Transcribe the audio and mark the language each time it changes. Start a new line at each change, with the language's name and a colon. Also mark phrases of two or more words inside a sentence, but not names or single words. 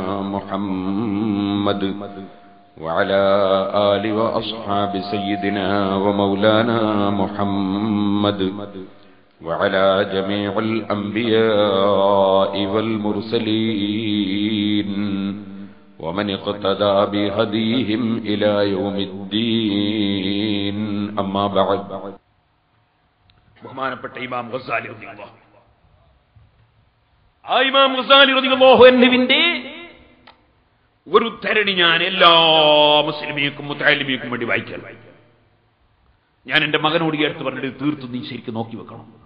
Arabic: محمد وعلى آل وأصحاب سيدنا ومولانا محمد وعلى جميع الأنبياء والمرسلين ومن اقتدى بهديهم إلى يوم الدين أما بعد
Malayalam: ബഹുമാനപ്പെട്ട ഇമാം ഗസാലി റളിയല്ലാഹു ആ ഇമാം ഗസാലി റളിയല്ലാഹു അൻഹുവിന്റെ ഒരു ഉദ്ധരണി ഞാൻ എല്ലാ മുസ്ലിമീക്കും മുതഅല്ലിമീക്കും വേണ്ടി വായിക്കാൻ ഞാൻ എന്റെ മകനോട് എടുത്ത് പറഞ്ഞിട്ട് തീർത്തും നീ ശരിക്കും നോക്കി വെക്കണം.